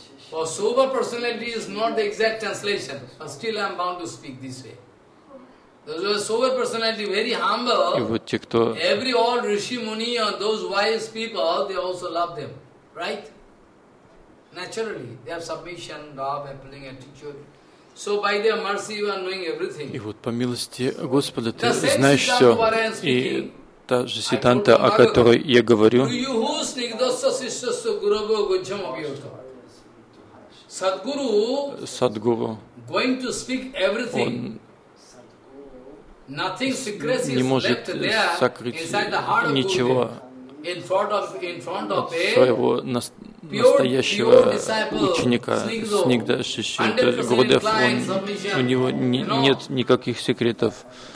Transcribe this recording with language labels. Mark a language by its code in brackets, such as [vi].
[en] For sober personality is not the exact translation, but still I am bound to speak this way. Those who are sober personality, very humble, [ru] вот те, кто... [en] every old Rishi Muni or those wise people, they also love them, right? Naturally, they have submission, love, appealing attitude. So by their mercy you are knowing everything. [ru] И вот по милости Господа ты знаешь все. И та же Сиддханта, о которой я говорю. [sa] Do you who snigdhasya sishyasya gurave gujjham abhyata? [ru] Садгуру, [en] going to speak everything, nothing secret is left there inside the heart of Guru, in front of [ru] своего настоящего ученика, Снигда Шиши Гурудев, у него нет никаких секретов.